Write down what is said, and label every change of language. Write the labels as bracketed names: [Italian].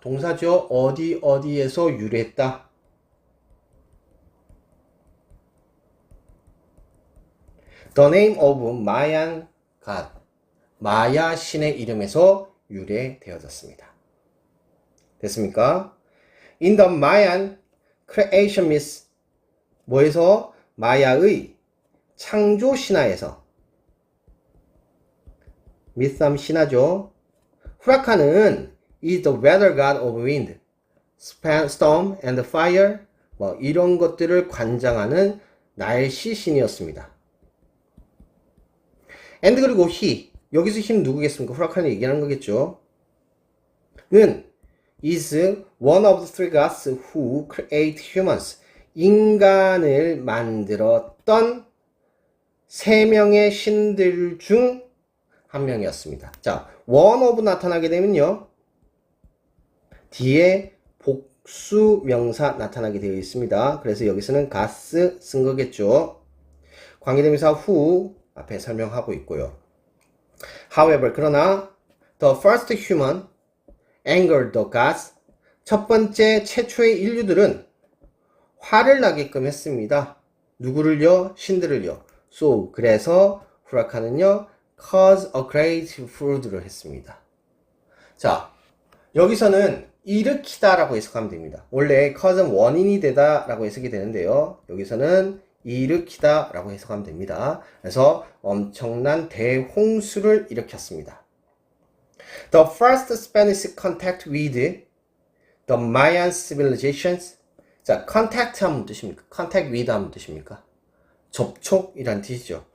[Korean] 동사죠. 어디에서 유래했다. [English] The name of Mayan god. [Korean] 마야 신의 이름에서 유래되어졌습니다. 됐습니까? [English] In the Mayan creation myth. [Korean] 뭐에서? 마야의 창조 신화에서. 미삼 신화죠. [English] 후라칸은 is the weather god of wind, storm and fire. [Korean] 뭐 이런 것들을 관장하는 날씨 신이었습니다. [English] and [Korean] 그리고 [English] he. [Korean] 여기서 힘 누구겠습니까? 후라칸이 얘기하는 거겠죠. [English] 는 is one of the three gods who create humans. [Korean] 인간을 만들었던 세 명의 신들 중 한 명이었습니다. 자, [English] one of [Korean] 나타나게 되면요. 뒤에 복수 명사 나타나게 되어 있습니다. 그래서 여기서는 gods 쓴 거겠죠. 관계대명사 who 앞에 설명하고 있고요. [English] However, [Korean] 그러나 [English] the first human angered the gods. [Korean] 첫 번째 최초의 인류들은 화를 나게끔 했습니다. 누구를요? 신들을요. [English] So, [Korean] 그래서 후라칸은요, [English] cause a great flood [Korean] 를 했습니다. 자, 여기서는 일으키다 라고 해석하면 됩니다. 원래 cause는 원인이 되다 라고 해석이 되는데요. 여기서는 일으키다 라고 해석하면 됩니다. 그래서 엄청난 대홍수를 일으켰습니다. [English] The first Spanish contact with the Mayan civilizations. [Korean] 자, contact 하면 뜻입니까? contact with 하면 뜻입니까? 접촉이란 뜻이죠.